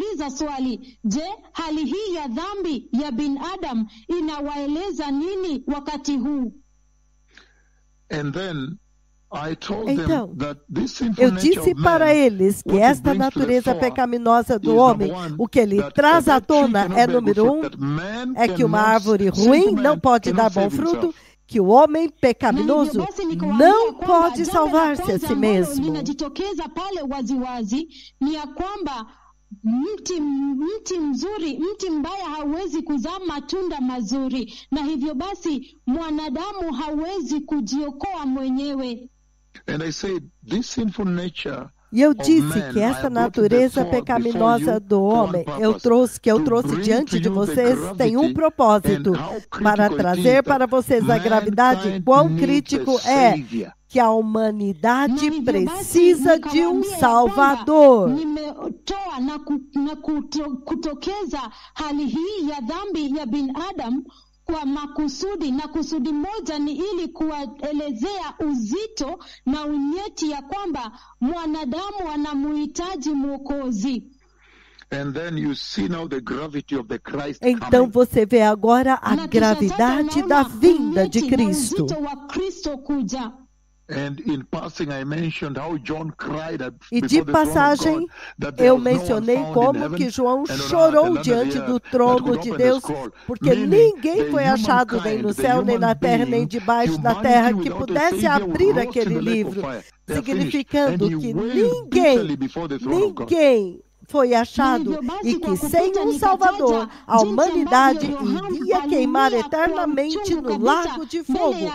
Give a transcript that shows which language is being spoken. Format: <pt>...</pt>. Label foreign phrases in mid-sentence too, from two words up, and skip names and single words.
<pt>Então, eu disse para eles que esta natureza pecaminosa do homem, o que ele traz à tona é, número 1, é que uma árvore ruim não pode dar bom fruto, que o homem pecaminoso não pode salvar-se a si mesmo.</pt> <sw>Inajitokeza pale waziwazi ni ya kwamba mti mzuri, mti mbaya hawezi kuzaa matunda mazuri, na hivyo basi mwanadamu hawezi kujiokoa mwenyewe.</sw> <pt>E eu disse que essa natureza pecaminosa do homem que eu trouxe diante de vocês tem um propósito, para trazer para vocês a gravidade, quão crítico é que a humanidade precisa de um Salvador.</pt> <sw>Nimetoa na kutokeza hali hii ya dhambi ya binadamu kwa makusudi, na kusudi moja ni ili kuwaelezea uzito na unyeti ya kwamba mwanadamu anamuhitaji Mwokozi.</sw> <pt>Então você vê agora a gravidade da vinda de Cristo. E de passagem, eu mencionei como que João chorou diante do trono de Deus, porque ninguém foi achado nem no céu, nem na terra, nem debaixo da terra que pudesse abrir aquele livro, significando que ninguém foi achado e que sem um Salvador a humanidade iria queimar eternamente no lago de fogo.</pt>